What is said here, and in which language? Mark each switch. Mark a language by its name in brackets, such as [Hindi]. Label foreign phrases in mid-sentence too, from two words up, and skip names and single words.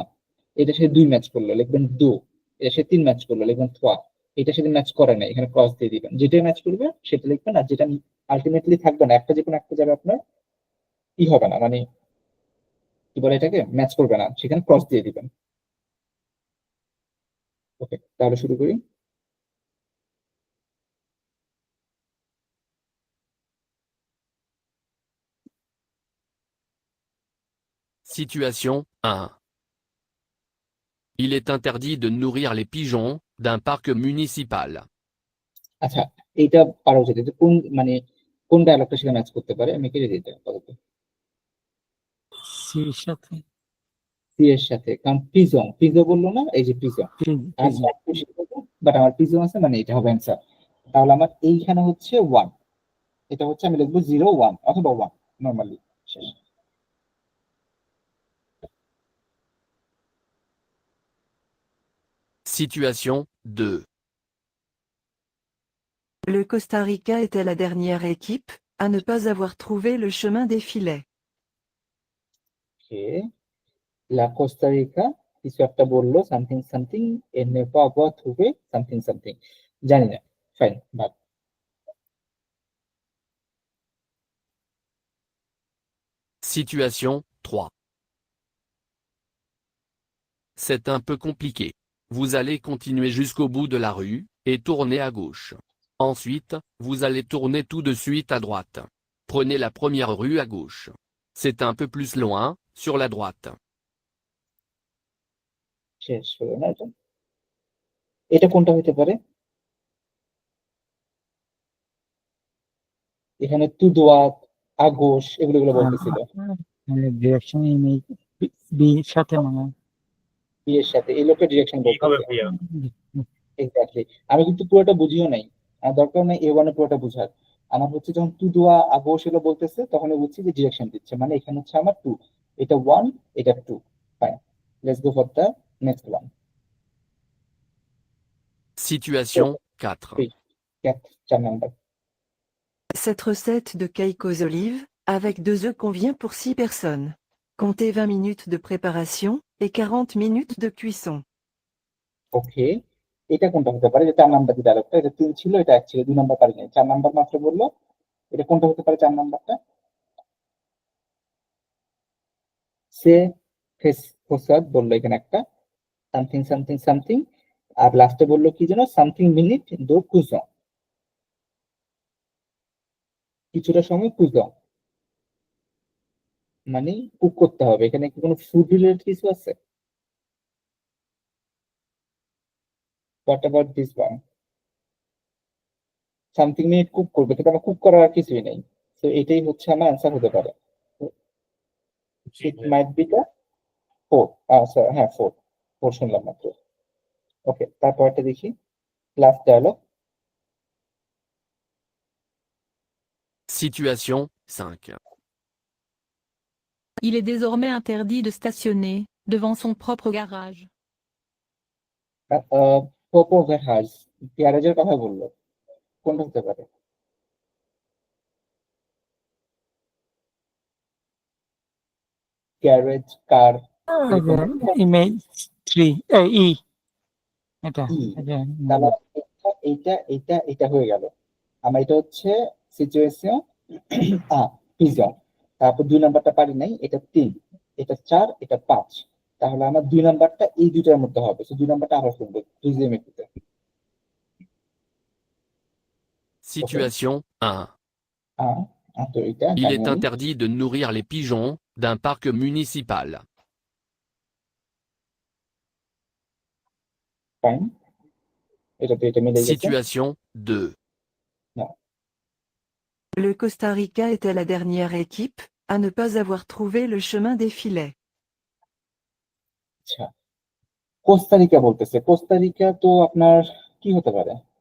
[Bangla] এটার সাথে 2 ম্যাচ করলো লিখবেন 2, এটার সাথে 3 ম্যাচ করলো লিখবেন 3, এটার সাথে ম্যাচ করে না এখানে ক্রস দিয়ে দিবেন। যেটা ম্যাচ করবে সেটা লিখবেন, আর যেটা আলটিমেটলি থাকবে না, একটা যে কোনো একটা যাবে আপনার কি হবে না, মানে কি বলে এটাকে, ম্যাচ করবে না, সেখানে ক্রস দিয়ে দিবেন। ওকে, তাহলে শুরু করি। [French] Situation 1. Il est interdit de nourrir les pigeons d'un parc municipal. [Bangla] আচ্ছা, এইটা পারা উচিত। এটা কোন মানে কোন ডায়লগটা সেটা ম্যাচ করতে পারে, আমি কেটে দিতে আপাতত। সির সাথে সি এর সাথে, কারণ পিজো বললো না, এই যে পিজো, বাট আমার পিজো আছে, মানে এটা হবে অ্যান্সার। তাহলে আমার এইখানে হচ্ছে 1, এটা হচ্ছে আমি লিখবো 0 1 অথবা 1 নরমালি শেষ। [French] Situation 2. Le Costa Rica était la dernière équipe à ne pas avoir trouvé le chemin des filets. [Bangla] ওকে, লা কোস্টা রিকা কিছু একটা বললো, [English] something something [Bangla] এর নেপা আবহাওয়া থুবে [English] something something, [Bangla] জানি না, [English] fine but. [French] Situation 3. C'est un peu compliqué. Vous allez continuer jusqu'au bout de la rue, et tourner à gauche. Ensuite, vous allez tourner tout de suite à droite. Prenez la première rue à gauche. C'est un peu plus loin, sur la droite. [Bangla] শেষ হলো না এটা? এটা কোনটা হতে পারে? এখানে তুদোয়াত, আগোশ এগুলো বলতেছিল, [English] direction image B [Bangla] সাথে মানে বি এর সাথে এই লোকের ডিরেকশন কি হবে বলতেছে। ভাইয়া? এক্স্যাক্টলি, আমি কিন্তু পুরোটা বুঝিও নাই, আর দরকার নাই এ ওয়ানে পুরোটা বুঝার। আমার হচ্ছে যখন তুদোয়া আগোশ এগুলো বলতেছে তখন বুঝছি যে ডিরেকশন দিচ্ছে, মানে এখানে হচ্ছে আমার 2, এটা 1, এটা 2, ফাইন। [English] Let's go for the next one. [French] Situation 4. [Bangla] 4 নাম্বার। [French] Cette recette de cake aux olives, avec 2 œufs convient pour 6 personnes. Comptez 20 minutes de préparation et 40 minutes de cuisson. [Bangla] ওকে, এটা কোনটা হতে পারে? যে 4 নাম্বার যে ডায়লগটা, এটা 3 ছিল, এটা 1 ছিল, 2 নাম্বার পারি নাই, 4 নাম্বার মাত্র বললো। এটা কোনটা হতে পারে 4 নাম্বারটা? সে ফেসাদ বললো এখানে একটা, [English] something something something, [Bangla] আর লাস্টে বললো কি যেন সামথিং [French] minutes de cuisson, [Bangla] কিছুটা সময় কুজন, মানে কুক করতে হবে। এখানে কি কোনো [English] food related [Bangla] কিছু আছে? [English] What about this one? something minute [Bangla] কুক করবে, কিন্তু আমার কুক করার আর কিছুই নেই, তো এটাই হচ্ছে আমার অ্যান্সার হতে পারে। [English] It might be the 4, [Bangla] হ্যাঁ 4 শুনলাম মাত্র। ওকে, তারপরটা দেখি, লাস্ট ডায়লগ। [French] Situation 5. Il est désormais interdit de stationner devant son propre garage. [Bangla] প্রপোজার হাজ, গ্যারেজের কথা বললো, কোনটা হতে পারে? গ্যারেজ, কার, ইমেজ 3 ই এটা ই। এটা তাহলে এইটা এইটা এইটা হয়ে গেল আমার। এটা হচ্ছে [English] situation pigeon, [Bangla] তারপর 2 নাম্বারটা পারি নাই, এটা 3, এটা 4, এটা 5। তাহলে আমার 2 নাম্বারটা এই দুটার মধ্যে হবে, 2 নাম্বারটা আবার শুনবো বুঝিয়ে মেটুতে। [French] Situation 1. [Bangla] তো এটা [French] Il [Bangla] জানি [French] est [Bangla] আমি। [French] interdit de nourrir les pigeons d'un parc municipal. [Bangla] ফাইন, এটা তো এটা মিলে গেছে। [French] Situation 2. Le Costa Rica était la dernière équipe à ne pas avoir trouvé le chemin des filets. [Bangla] আচ্ছা, কোস্টারিকা বলতেছে, কোস্টারিকা তো আপনার কি হতে পারে?